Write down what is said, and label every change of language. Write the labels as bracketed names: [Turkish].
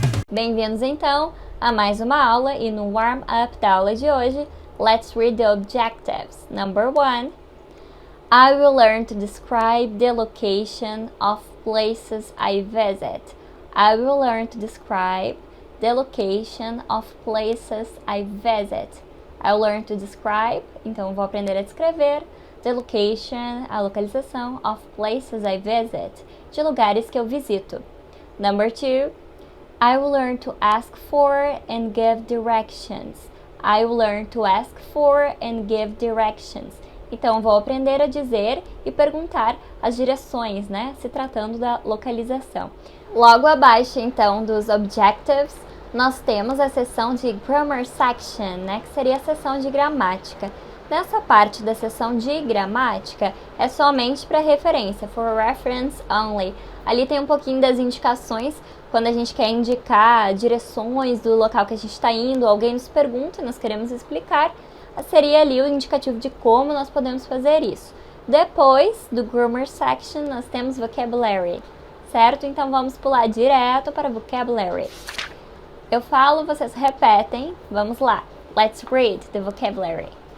[Portuguese] Bem-vindos então a mais uma aula e no warm-up da aula de hoje, [English] let's read the objectives. Number 1. I will learn to describe the location of places I visit. I will learn to describe the location of places I visit. I will learn to describe, [Portuguese] então vou aprender a descrever, [English] the location, [Portuguese] a localização [English] of places I visit, [Portuguese] de lugares que eu visito. [English] Number 2. I will learn to ask for and give directions. I will learn to ask for and give directions. [Portuguese] Então, vou aprender a dizer e perguntar as direções, né? Se tratando da localização. Logo abaixo, então, dos objectives, nós temos a seção de Grammar Section, né? Que seria a seção de gramática. Nessa parte da seção de gramática, é somente para referência, [English] for reference only. [Portuguese] Ali tem um pouquinho das indicações, quando a gente quer indicar direções do local que a gente está indo, alguém nos pergunta e nós queremos explicar, seria ali o indicativo de como nós podemos fazer isso. Depois do Grammar Section, nós temos Vocabulary, certo? Então vamos pular direto para Vocabulary. Eu falo, vocês repetem, vamos lá. [English] Let's read the vocabulary.